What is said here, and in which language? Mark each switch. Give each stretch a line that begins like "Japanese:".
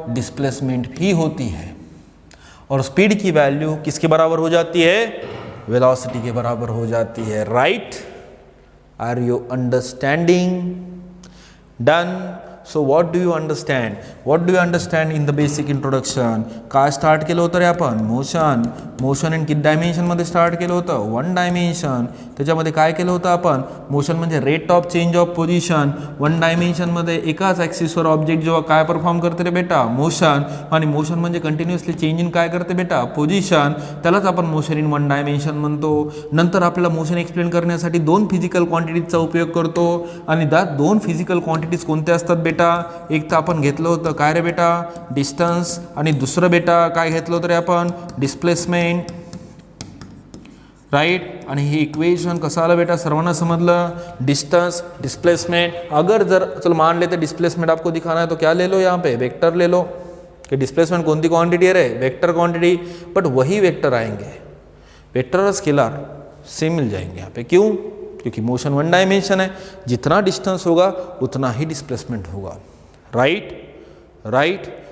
Hindi: Displacement ही होती है। और स्पीड की वैल्यू किसके बराबर हो जाती है? वेलोसिटी के बराबर हो जाती है, right?
English: Are you understanding? Done. So what do you understand? What do you understand in the basic introduction?
Marathi: काय स्टार्ट केलं होतं रे आपण? मोशन। मोशन इन किती डायमेन्शनमध्ये स्टार्ट केलं होतं? 1 डायमेन्शन। त्याच्यामध्ये काय केलं होतं आपण? मोशन म्हणजे rate of change of position. 1 डायमेन्शनमध्ये एकाच ॲक्सिसवर ऑब्जेक्ट जेव्हा काय परफॉर्म करते रे बेटा? मोशन। आणि मोशन म्हणजे कंटिन्युअसली चेंज इन काय करते बेटा? पोझिशन। त्यालाच आपण मोशन इन 1 डायमेन्शन म्हणतो। नंतर आपल्याला मोशन एक्सप्लेन करण्यासाठी 2 फिजिकल क्वांटिटीजचा उपयोग करतो, आणि त्या 2 फिजिकल क्वांटिटीज कोणत्या असतात बेटा? एक तर आपण घेतलं होतं काय रे बेटा? डिस्टन्स। आणि दुसरं बेटा काय घेतलं होतं रे आपण? Displacement, right? आणि हे इक्वेशन कसं आलं बेटा? सर्वांना समजलं?
Hindi: Distance, displacement. अगर जर चलो मान लेते डिस्प्लेसमेंट आपको दिखाना है तो क्या ले लो? यहाँ पे वेक्टर ले लो कि डिस्प्लेसमेंट कौन सी क्वांटिटी है रे? Vector quantity. बट वही वेक्टर आएंगे, वेक्टर और स्केलर सेम मिल जाएंगे यहाँ पे। क्यों? क्योंकि मोशन 1 डायमेंशन है, जितना डिस्टेंस होगा उतना ही डिस्प्लेसमेंट होगा, राइट?